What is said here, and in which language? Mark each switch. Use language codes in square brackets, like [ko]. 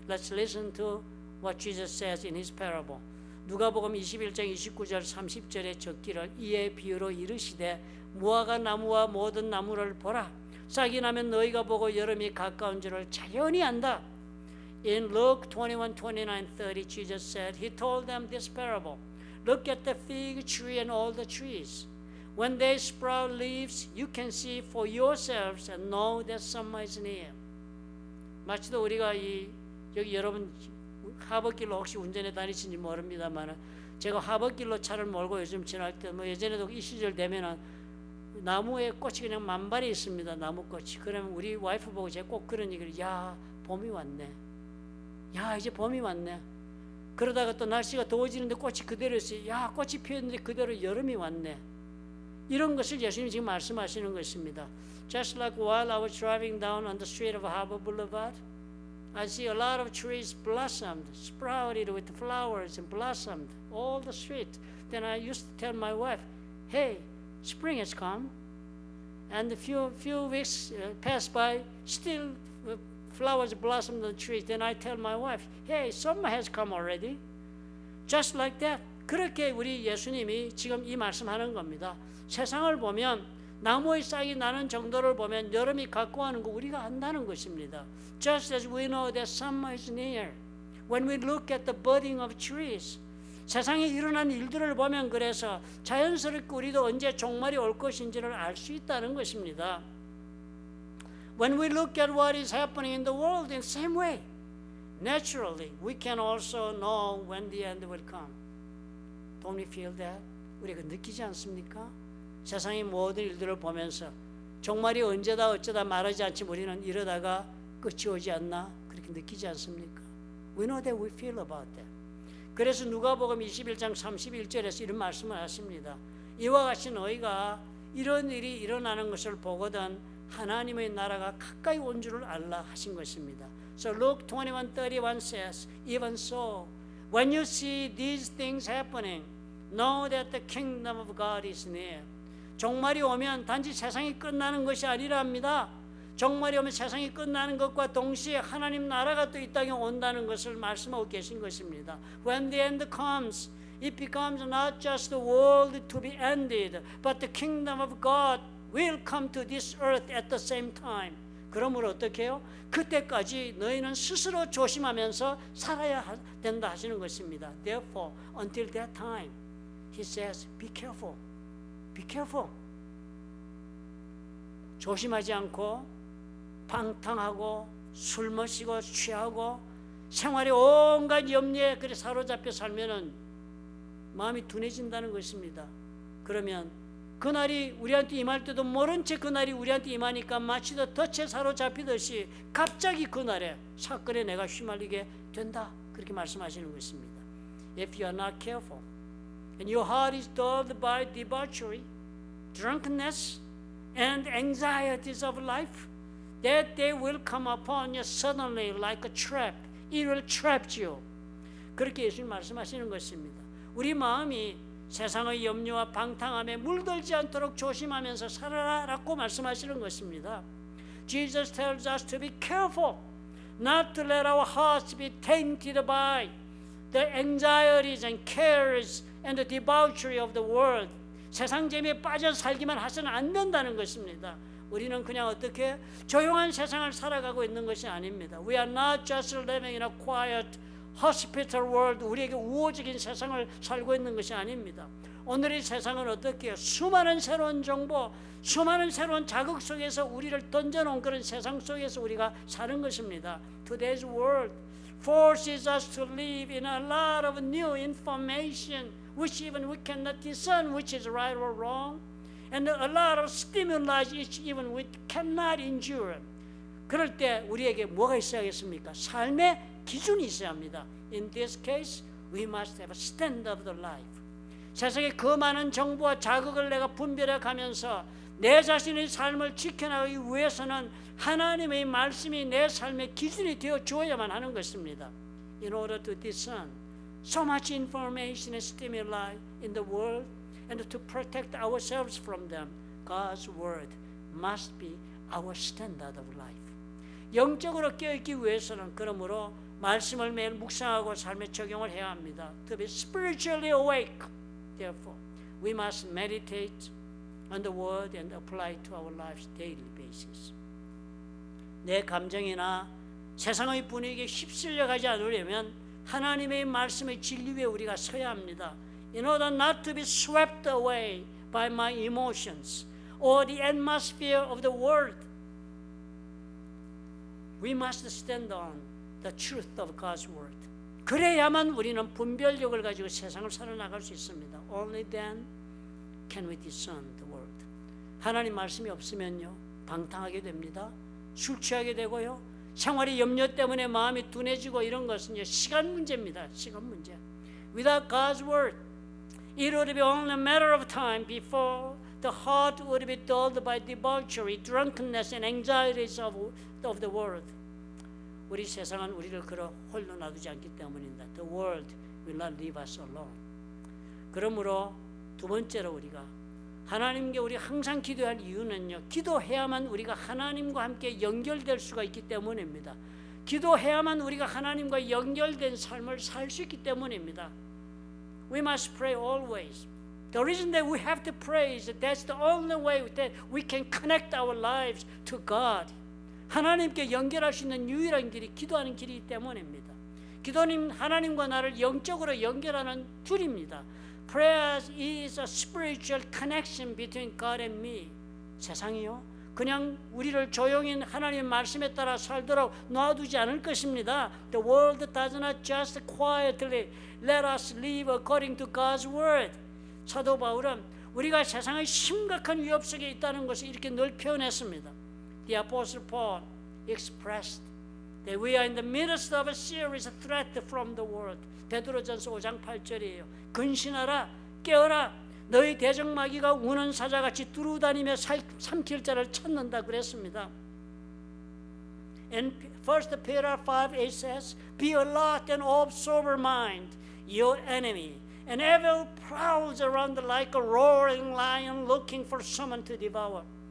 [en] Let's listen to what Jesus says in his parable. [ko] 누가복음 21장 29절 30절에 적기를 이에 비유로 이르시되 무화과 나무와 모든 나무를 보라. 싹이 나면 너희가 보고 여름이 가까운 줄을 자연히 안다. [en] In Luke 21, 29, 30, Jesus said, He told them this parable. Look at the fig tree and all the trees. When they sprout leaves, you can see for yourselves and know that summer is near. [ko] 마치도 우리가 여기 여러분 하버길로 혹시 운전해 다니시는지 모릅니다만 제가 하버길로 차를 몰고 요즘 지날 때 예전에도 이 시절 되면은 나무에 꽃이 그냥 만발이 있습니다. 나무꽃이. 그러면 우리 와이프 보고 제가 꼭 그런 얘기를 야 봄이 왔네. 야 이제 봄이 왔네. 그러다가 또 날씨가 더워지는데 꽃이 그대로 있어요. 야 꽃이 피었는데 그대로 여름이 왔네. 이런 것을 예수님이 지금 말씀하시는 것입니다. [en] Just like while I was driving down on the street of Harbor Boulevard, I see a lot of trees blossomed, sprouted with flowers and blossomed all the street. Then I used to tell my wife, "Hey, spring has come." And a few weeks passed by, still flowers blossomed on the trees. Then I tell my wife, "Hey, summer has come already." Just like that. [ko] 그렇게 우리 예수님이 지금 이 말씀하는 겁니다. 세상을 보면 나무의 싹이 나는 정도를 보면 여름이 가까워하는 거 우리가 안다는 것입니다. [en] Just as we know that summer is near, when we look at the budding of trees, [ko] 세상에 일어난 일들을 보면 그래서 자연스럽게 우리도 언제 종말이 올 것인지를 알 수 있다는 것입니다. [en] When we look at what is happening in the world in the same way, naturally we can also know when the end will come. Don't we feel that? [ko] 우리가 느끼지 않습니까? 세상의 모든 일들을 보면서 종말이 언제다 어쩌다 말하지 않지만 우리는 이러다가 끝이 오지 않나 그렇게 느끼지 않습니까? [en] We know that we feel about that. [ko] 그래서 누가복음 21장 31절에서 이런 말씀을 하십니다. 이와 같이 너희가 이런 일이 일어나는 것을 보거든 하나님의 나라가 가까이 온 줄을 알라 하신 것입니다. [en] So Luke 21:31 says, even so, when you see these things happening, know that the kingdom of God is near. [ko] 종말이 오면 단지 세상이 끝나는 것이 아니랍니다. 종말이 오면 세상이 끝나는 것과 동시에 하나님 나라가 또 이 땅에 온다는 것을 말씀하고 계신 것입니다. [en] When the end comes, it becomes not just the world to be ended, but the kingdom of God will come to this earth at the same time. [ko] 그러므로 어떻게 해요? 그때까지 너희는 스스로 조심하면서 살아야 된다 하시는 것입니다. [en] Therefore, until that time, he says, be careful. Be careful. [ko] 조심하지 않고 방탕하고 술 마시고 취하고 생활에 온갖 염려에 그래 사로잡혀 살면은 마음이 둔해진다는 것입니다. 그러면 그날이 우리한테 임할 때도 모른 채 그날이 우리한테 임하니까 마치 덫에 사로잡히듯이 갑자기 그날에 사건에 내가 휘말리게 된다. 그렇게 말씀하시는 것입니다. [en] If you are not careful, and your heart is dulled by debauchery, drunkenness, and anxieties of life, that day will come upon you suddenly like a trap. It will trap you. [ko] 그렇게 예수님 말씀하시는 것입니다. 우리 마음이 세상의 염려와 방탕함에 물들지 않도록 조심하면서 살아라라고 말씀하시는 것입니다. [en] Jesus tells us to be careful, not to let our hearts be tainted by the anxieties and cares and the debauchery of the world. [ko] 세상 재미에 빠져 살기만 해서는 안 된다는 것입니다. 우리는 그냥 어떻게 조용한 세상을 살아가고 있는 것이 아닙니다. [en] We are not just living in a quiet, hospital world. [ko] 우리에게 우호적인 세상을 살고 있는 것이 아닙니다. 오늘의 세상은 어떻게 수많은 새로운 정보, 수많은 새로운 자극 속에서 우리를 던져놓은 그런 세상 속에서 우리가 사는 것입니다. [en] Today's world forces us to live in a lot of new information which even we cannot discern which is right or wrong, and a lot of stimuli which even we cannot endure. [ko] 그럴 때 우리에게 뭐가 있어야겠습니까? 삶의 기준이 있어야 합니다. [en] In this case, we must have a standard of the life. [ko] 세상의 그 많은 정보와 자극을 내가 분별해 가면서 내 자신의 삶을 지켜나가기 위해서는 하나님의 말씀이 내 삶의 기준이 되어 주어야만 하는 것입니다. [en] In order to discern so much information and stimuli in the world and to protect ourselves from them, God's word must be our standard of life. [ko] 영적으로 깨어있기 위해서는 그러므로 말씀을 매일 묵상하고 삶에 적용을 해야 합니다. [en] To be spiritually awake, therefore, we must meditate on the word and apply it to our lives daily basis. [ko] 내 감정이나 세상의 분위기에 휩쓸려 가지 않으려면 하나님의 말씀의 진리 위에 우리가 서야 합니다. [en] In order not to be swept away by my emotions or the atmosphere of the world, we must stand on the truth of God's word. [ko] 그래야만 우리는 분별력을 가지고 세상을 살아나갈 수 있습니다. [en] Only then can we discern the word. [ko] 하나님 말씀이 없으면요, 방탕하게 됩니다. 술 취하게 되고요, 생활의 염려 때문에 마음이 둔해지고 이런 것은 시간 문제입니다. 시간 문제. [en] Without God's word, it would be only a matter of time before the heart would be dulled by debauchery, drunkenness, and anxieties of the world. [ko] 우리 세상은 우리를 그러 홀로 놔두지 않기 때문입니다. [en] The world will not leave us alone. [ko] 그러므로 두 번째로 우리가 하나님께 우리 항상 기도할 이유는요, 기도해야만 우리가 하나님과 함께 연결될 수가 있기 때문입니다. 기도해야만 우리가 하나님과 연결된 삶을 살 수 있기 때문입니다. [en] We must pray always. The reason that we have to pray is that that's the only way that we can connect our lives to God. [ko] 하나님께 연결할 수 있는 유일한 길이 기도하는 길이기 때문입니다. 기도는 하나님과 나를 영적으로 연결하는 줄입니다. [en] Prayer is a spiritual connection between God and me. [ko] 세상이요, 그냥 우리를 조용히 하나님의 말씀에 따라 살도록 놔두지 않을 것입니다. [en] The world does not just quietly let us live according to God's word. [ko] 사도 바울은 우리가 세상의 심각한 위협 속에 있다는 것을 이렇게 늘 표현했습니다. [en] The Apostle Paul expressed that we are in the midst of a serious threat from the world. [ko] 베드로전서 5장 8절이에요. 근신하라, 깨어라, 너희 대적마귀가 우는 사자같이 두루다니며 삼킬 자를 찾는다 그랬습니다. [en] And 1 Peter 5:8 says, Be alert and of sober mind, your enemy, and evil prowls around like a roaring lion looking for someone to devour.